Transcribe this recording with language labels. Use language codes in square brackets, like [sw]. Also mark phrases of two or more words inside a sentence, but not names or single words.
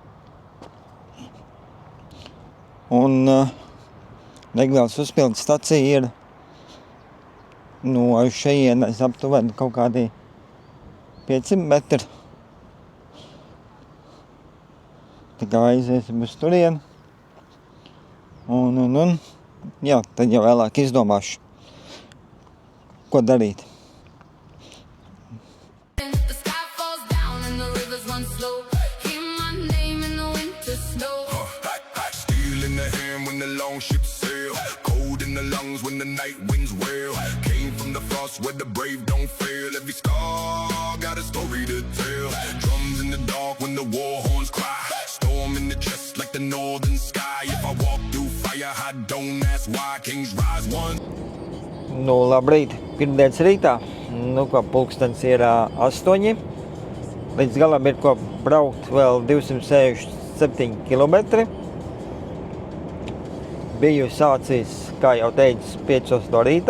[lv] Un degvielas uzpildes stacija ir no šejienes aptuveni kaut kādi 500 metri. Tā kā aiziesim uz turieni. Un, jā, tad jau vēlāk izdomāšu, ko darīt. [en] The sky falls down and the rivers run slow. my name in the winter snow. Steel in the hand when the long ships sail. Cold in the lungs when the night winds wail. Came from the frost where the brave don't fail. Every scar got a story to tell. Drums in the dark when the war horns cry. Storm in the chest like the northern sky. If I walk through fire, I don't ask why. Kings rise one. [lv] Nu, labrīt, pirmdienas rītā. Nu, ko pulkstens ir 8. Līdz galam ir ko braukt vēl 267 kilometri. Biju sācis, kā jau teicu, 5 no rīta.